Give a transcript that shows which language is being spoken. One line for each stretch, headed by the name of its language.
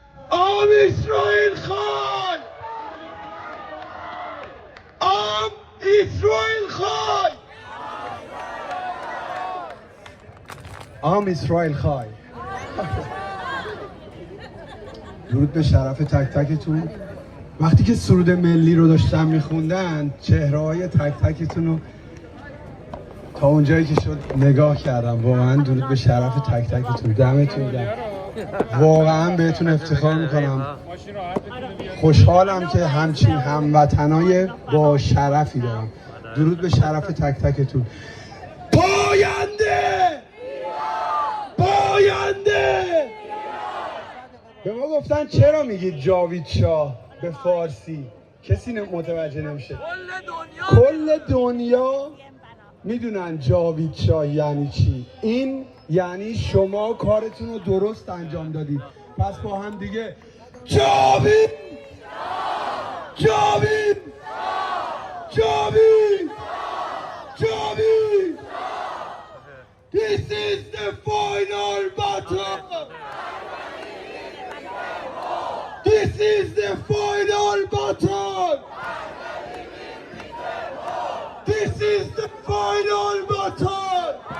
Hebrew: عام اسرائیل خان عام اسرائیل خان عام اسرائیل خان.
Persian: درود به شرف تک تکتون. وقتی که سرود ملی رو داشتن میخوندن چهره‌های تک تکتون رو تا اونجایی که شد نگاه کردم. واقعا درود به شرف تک تکتون. دمتون گرم. واقعا بهتون افتخار میکنم. خوشحالم که همچین هموطنای با شرفی دارم. درود به شرف تک تکتون. پاینده پاینده. به ما گفتن چرا میگید جاوید شاه به فارسی؟ کسی متوجه نمیشه. کل دنیا میدونن جاوید شاه یعنی چی. این یعنی شما کارتون رو درست انجام دادید. پس با هم دیگه جاوید جاوید جاوید جاوید.
English: This is the final battle. This is the final battle. This is the final battle.